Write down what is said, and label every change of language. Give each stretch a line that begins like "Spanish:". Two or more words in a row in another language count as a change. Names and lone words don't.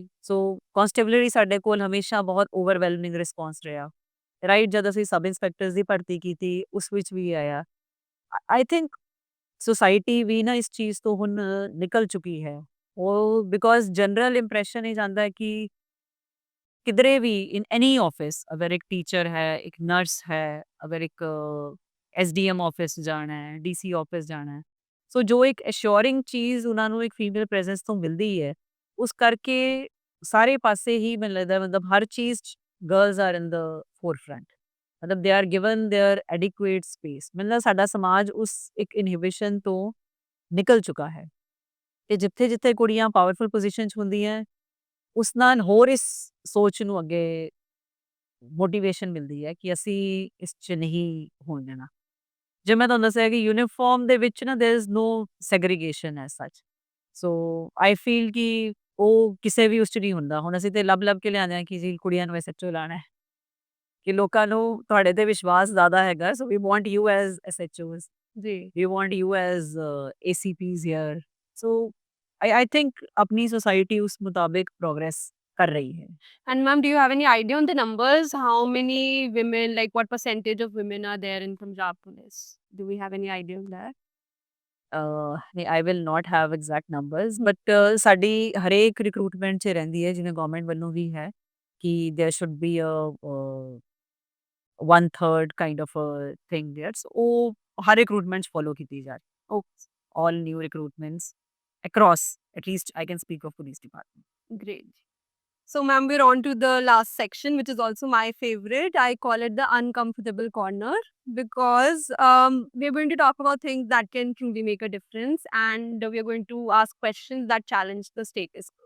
Punjabi: ਸੋ ਕਾਂਸਟੇਬਲਰੀ ਸਾਡੇ ਕੋਲ ਹਮੇਸ਼ਾ ਬਹੁਤ
English: overwhelming response
Punjabi: ਰਿਹਾ। ਰਾਈਟ ਜਦ ਅਸੀਂ
English: sub inspectors
Punjabi: ਦੀ ਭਰਤੀ ਕੀਤੀ ਉਸ ਵਿੱਚ ਵੀ ਆਇਆ।
English: I think society
Punjabi: ਵੀ ਨਾ ਇਸ ਚੀਜ਼ ਤੋਂ ਹੁਣ ਨਿਕਲ ਚੁੱਕੀ ਹੈ। ਉਹ ਬਿਕੋਜ਼
English: general impression
Punjabi: ਇਹ ਜਾਂਦਾ ਹੈ ਕਿ ਕਿਧਰੇ ਭੀ
English: in any office
Hindi: अगर एक टीचर है, एक नर्स है, अगर एक एसडीएम ऑफिस जाना है, डीसी ऑफिस जाना है, सो जो एक एश्योरिंग चीज़
Punjabi: ਉਹਨਾਂ ਨੂੰ ਇੱਕ
English: female presence
Punjabi: ਤੋਂ ਮਿਲਦੀ ਹੈ, ਉਸ ਕਰਕੇ ਸਾਰੇ ਪਾਸੇ ਹੀ ਮੈਨੂੰ ਲੱਗਦਾ ਮਤਲਬ ਹਰ ਚੀਜ਼ 'ਚ
English: girls are in the forefront. ਮਤਲਬ they are given their adequate space.
Punjabi: ਮੈਨੂੰ ਲੱਗਦਾ ਸਾਡਾ ਸਮਾਜ ਉਸ ਇੱਕ ਇਨਹਿਬਿਸ਼ਨ ਤੋਂ ਨਿਕਲ ਚੁੱਕਾ ਹੈ ਤੇ ਜਿੱਥੇ-ਜਿੱਥੇ ਕੁੜੀਆਂ
English: powerful position
Punjabi: 'ਚ ਹੁੰਦੀਆਂ ਉਸ ਨਾਲ ਹੋਰ ਇਸ ਸੋਚ ਨੂੰ ਅੱਗੇ ਮੋਟੀਵੇਸ਼ਨ ਮਿਲਦੀ ਹੈ ਕਿ ਅਸੀਂ ਇਸ 'ਚ ਨਹੀਂ ਹੋਣ ਦੇਣਾ। ਜੇ ਮੈਂ ਤੁਹਾਨੂੰ ਦੱਸਿਆ ਕਿ ਯੂਨੀਫਾਰਮ ਦੇ ਵਿੱਚ ਨਾ
English: there is no segregation as such. so I feel
Punjabi: ਕਿ ਉਹ ਕਿਸੇ ਵੀ ਉਸ 'ਚ ਨਹੀਂ ਹੁੰਦਾ। ਹੁਣ ਅਸੀਂ ਤੇ ਲੱਭ-ਲੱਭ ਕੇ ਲਿਆਉਂਦੇ ਹਾਂ ਕਿ ਜੀ ਕੁੜੀਆਂ ਨੂੰ ਐਸਐਚਓ ਲਾਣਾ ਹੈ, ਕਿ ਲੋਕਾਂ ਨੂੰ ਤੁਹਾਡੇ ਤੇ ਵਿਸ਼ਵਾਸ ਜ਼ਿਆਦਾ ਹੈਗਾ,
English: so we want you as SHOs,
Punjabi: ਜੀ
English: we want you as ACPs here.
Hindi: ਸੋ
English: I think
Hindi: अपनी सोसाइटी उस मुताबिक प्रोग्रेस कर रही है।
English: And ma'am, do you have any idea on the numbers? How many women, like what percentage of women are there in Punjab Police? Do we have any idea on that? I will not have exact numbers, but
Punjabi: ਸਾਡੀ ਹਰੇਕ ਰਿਕਰੂਟਮੈਂਟ 'ਚ ਰਹਿੰਦੀ ਹੈ, ਜਿਵੇਂ ਗਵਰਨਮੈਂਟ ਵੱਲੋਂ ਵੀ ਹੈ ਕਿ
English: there should be a 1/3 kind of a thing there.
Punjabi: So ਉਹ ਹਰ ਰਿਕਰੂਟਮੈਂਟ 'ਚ ਫੋਲੋ ਕੀਤੀ ਜਾ ਰਹੀ ਹੈ।
English: All new recruitments across, at least I can speak of police department. Great. So, ma'am, we're on to the last section, which is also my favorite. I call it the uncomfortable corner because we're going to talk about things that can truly make a difference, and we're going to ask questions that challenge the status quo.